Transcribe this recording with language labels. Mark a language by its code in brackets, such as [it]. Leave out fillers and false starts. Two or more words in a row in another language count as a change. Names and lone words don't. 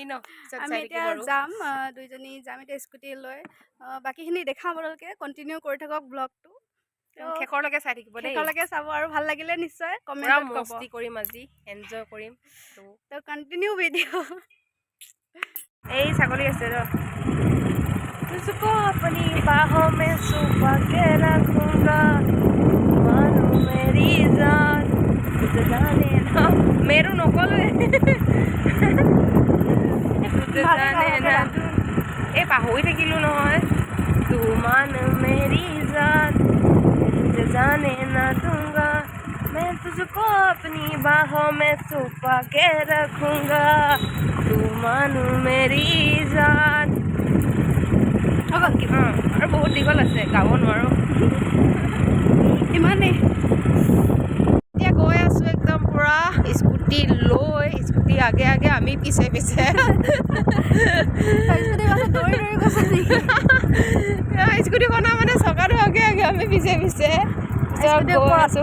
[as] এতিয়া যাম, দুইজনী যাম এতিয়া স্কুটি লৈ। বাকীখিনি দেখাম আপোনালোকে, কণ্টিনিউ কৰি থাকক ব্লগটো। শেষৰলৈকে চাই থাকিব দেই, শেষৰলৈকে চাব আৰু ভাল লাগিলে নিশ্চয় পুৰা কমেণ্টত ক'ব। মস্তি কৰিম আজি, এনজয় কৰিম। তো [en] continue video'. [as] এই ছাগলী আছে ৰ। [hi] तुझको अपनी बाहों में छुपा के रखूंगा, मानो मेरी जान तुझे जाने ना मेरू नकलोৱে तुझे जाने ना [as] এই পাহৰি থাকিলোঁ নহয়। [hi] तू मान मेरी जान तुझे जाने ना दूंगा, मैं तुझको अपनी बाहों में छुपा के रखूंगा, तू मान मेरी जान। [as] আৰু বহুত দীঘল আছে, গাব নোৱাৰোঁ ইমানেই। এতিয়া গৈ আছোঁ একদম পুৰা স্কুটি লৈ, স্কুটি আগে আগে আমি পিছে পিছে। স্কুটিখনৰ মানে চকাটো আগে আগে আমি পিছে পিছে গৈ আছোঁ।